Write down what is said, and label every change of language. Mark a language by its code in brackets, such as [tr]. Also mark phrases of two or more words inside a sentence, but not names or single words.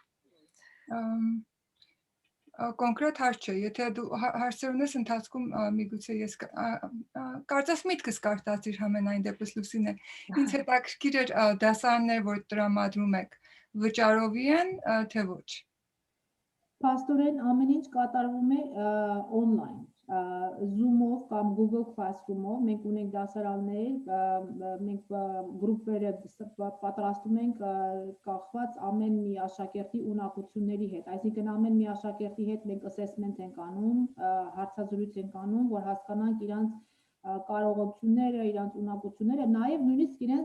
[hy] կոնկրետ հարց չէ եթե դու հարցեր ունես ընթացքում միգուցե ես կարծես միտքս կարտացիր համենայն դեպս Լուսինե ինձ հետաքրքիր էր դասարաններ որ տրամադրում եք վճարովի են թե ոչ Փաստորեն ամեն ինչ կատարվում է on-line Zoom-ով կամ Google Classroom-ով մենք ունենք դասարաններ մենք գրուպեր պատրաստում ենք կախված ամեն մի աշակերտի ունակությունների հետ այսինքն ամեն մի աշակերտի հետ մենք assessment ենք անում հարցազրույց ենք անում որ հասկանանք իրանց կարողությունները իրանց ունակությունները նաև նույնիսկ